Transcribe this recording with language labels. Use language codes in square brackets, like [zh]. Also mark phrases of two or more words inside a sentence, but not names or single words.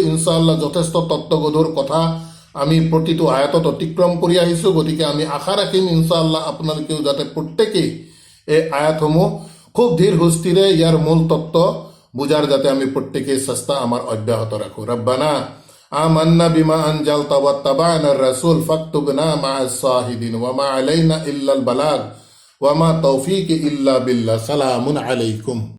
[as] ইনশাআল্লাহ যথেষ্ট তত্ত্বগধুৰ কথা আমি প্ৰতিটো আয়াতত অতিক্ৰম কৰি আহিছোঁ। গতিকে আমি আশা ৰাখিম ইনশাআল্লাহ আপোনালোকেও যাতে প্ৰত্যেকেই এই আয়াতসমূহ খুব ধীৰ সুস্থিৰে ইয়াৰ মূল তত্ত্ব বুজাৰ যাতে আমি প্ৰত্যেকেই চেষ্টা আমাৰ অব্যাহত ৰাখোঁ। [ar] ربنا آمنا بما أنزلت واتبعنا الرسول فاكتبنا مع الشاهدين وما علينا إلا البلاغ وما توفيق إلا بالله. سلام عليكم.